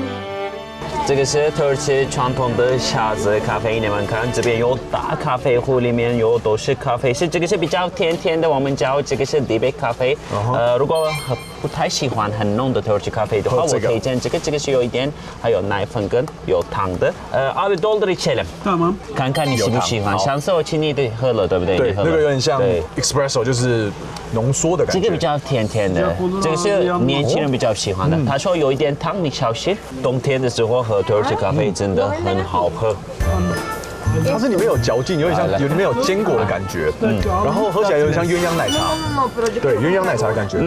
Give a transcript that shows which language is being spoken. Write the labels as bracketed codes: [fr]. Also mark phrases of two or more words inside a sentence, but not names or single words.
[zh] 这个是土耳其传统的下子咖啡，你们看这边有大咖啡壶，里面有都是咖啡，这个是比较甜甜的，我们叫这个是低杯咖啡。如果不太喜欢很浓的土耳其咖啡的话，我推荐这个是有一点，还有奶粉跟有糖的。 [tr] Abi doldur içelim。Tamam。 [zh] 看看你喜不喜欢，上次我请你的喝了，对不对？对，那个有点像 espresso， 就是浓缩的感觉。这个比较甜甜的，这个是年轻人比较喜欢的。他说有一点糖，你小心。冬天的时候喝土耳其咖啡真的很好喝。它是里面有嚼劲，有点像里面有坚果的感觉，然后喝起来有点像鸳鸯奶茶，对，鸳鸯奶茶的感觉。